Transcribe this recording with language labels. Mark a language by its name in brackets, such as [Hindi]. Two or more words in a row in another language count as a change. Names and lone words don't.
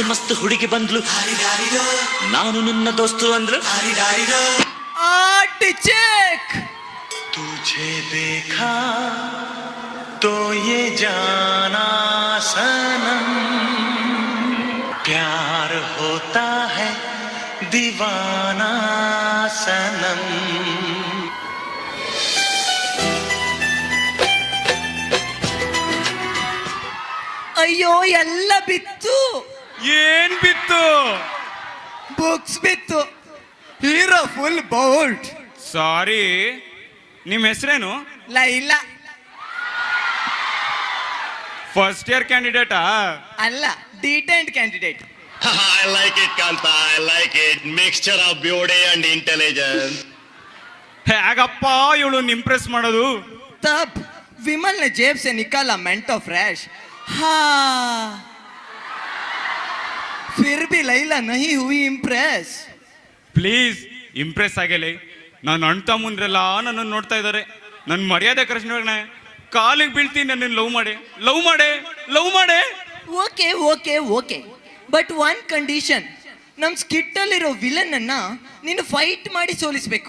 [Kannada] ಮಸ್ತ್ ಹುಡುಗಿ ಬಂದ್ಲು, ನಾನು ನಿನ್ನ ದೋಸ್ತು ಅಂದ್ರು. ಚೆಕ್ [Hindi] तुझे देखा तो ये जाना सनम प्यार होता है दीवाना सनम. [Kannada] ಅಯ್ಯೋ ಎಲ್ಲ ಬಿತ್ತು. ಏನ್ ಬಿತ್ತು? ಬುಕ್ಸ್ ಬಿತ್ತು. [English] hero full bold. [Kannada] ಸಾರಿ, ನಿಮ್ಮ ಹೆಸರೇನು? ಲೈಲಾ. [English] first year candidate? [Kannada] ಅಲ್ಲ, [English] detained candidate. I like it, Kanta. I like it. Mixture of beauty and intelligence. [Kannada] ಹೇಗಪ್ಪ ಇವಳು ಇಂಪ್ರೆಸ್ ಮಾಡೋದು? [Hindi] तब विमल ने जेब से निकाला मेंटो फ्रेश. हाँ, फिर भी लैला नहीं हुई इम्प्रेस. [English] please impress [Kannada] ಆಗಿಲ್ಲ. ನಾನು ಅಣ್ಣ ತಮ್ಮಂದ್ರೆಲ್ಲ ನನ್ನನ್ನು ನೋಡ್ತಾ ಇದ್ದಾರೆ. ನನ್ನ ಮರ್ಯಾದೆ ಕೃಷ್ಣ ಕಾಲಿಗೆ ಬೀಳ್ತೀನಿ, ನನ್ನನ್ನು ಲವ್ ಮಾಡಿ ಲವ್ ಮಾಡಿ ಲವ್ ಮಾಡಿ. [English] okay okay okay, but one condition. [Kannada] ನಮ್ಮ ಸ್ಕಿಟ್ಟಲ್ಲಿರೋ ವಿಲನ್ ಅನ್ನ ನೀನು ಫೈಟ್ ಮಾಡಿ ಸೋಲಿಸ್ಬೇಕು.